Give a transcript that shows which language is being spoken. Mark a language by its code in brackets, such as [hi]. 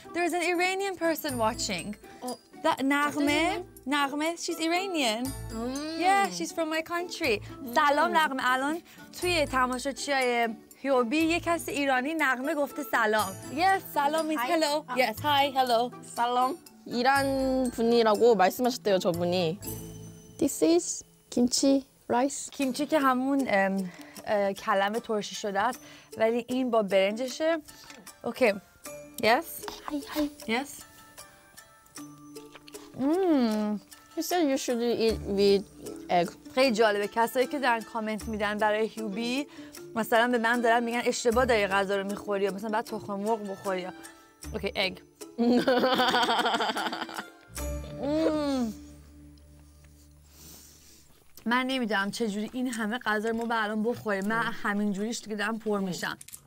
[en] There's an Iranian person watching. Oh, That Naghmeh, she's Iranian. Yeah, she's from my country. [fa] سلام نغمه. الان توی تماشاچیای هیوبی یک کسی ایرانی نغمه گفته سلام. [en] Yes, سلام means hello. Yes, hi, hello. [ko] 살롬. 이란 분이라고 말씀하셨대요, 저분이. [en] This is kimchi rice. [fa] کیمچی که همون کلمه ترشی شده است ولی این با برنجشه. اوکی. [en] Yes. Hi. Yes. You said you should eat with egg. [fa] خیلی جالبه کسایی که دارن کامنت میدن برای هیوبی مثلا به من دارن میگن اشتباه داری غذا رو میخوری یا مثلا بعد تخم مرغ بخوری. اوکی اگ. من نمیدونم چجوری این همه غذا رو ما به الان بخوریم. من همین جوریش دیگه دارم پر میشم.